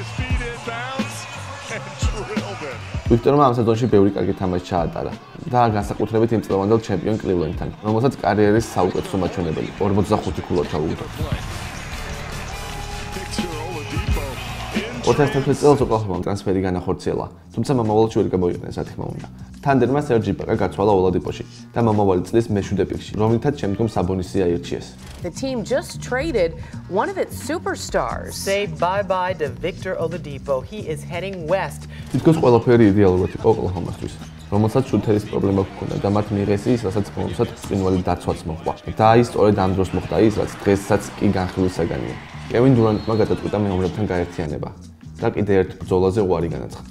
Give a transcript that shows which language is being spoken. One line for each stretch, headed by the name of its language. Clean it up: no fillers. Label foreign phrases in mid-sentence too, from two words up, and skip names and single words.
Georgian: ვიქტორმა ამ სეზონში ბევრი კარგი თამაში ჩაატარა და განსაკუთრებით იმ წლევანდელ ჩემპიონ კლივლენდთან, რომელსაც კარიერის საუკეთესო მაჩვენებელი 45 ქულა ჩაუგდო. 2013 წელს ოკლაჰომამ ტრანსფერი განახორციელა, თუმცა მომავალში ვერ გამოიყენეს, რა თქმა უნდა. თანდერმა სერჯი ბაკა გაცვალა ოლადიპოში და მომავალი წლის მე-7 პიკში, რომლითაც შემდგომ საბონისი აირჩიეს.
English: The team just traded one of its superstars. Say bye-bye to Victor Oladipo. He is heading west.
Georgian: თითქოს ყველაფერი იდეალურად იყო ოკლაჰომასთვის, რომელსაც შუთერის პრობლემა ჰქონდა და მათ მიიღეს ის, რასაც ბონუსად ბრწყინვალე დაცვაც მოჰყვა. და ის სწორედ ამ დროს მოხდა ის, რაც დღესაც კი განხილვის საგანია. კევინ დურანტმა გადაწყვიტა მეომრებთან გაერთიანება და კიდევ ერთ ბრძოლაზე უარი განაცხადა.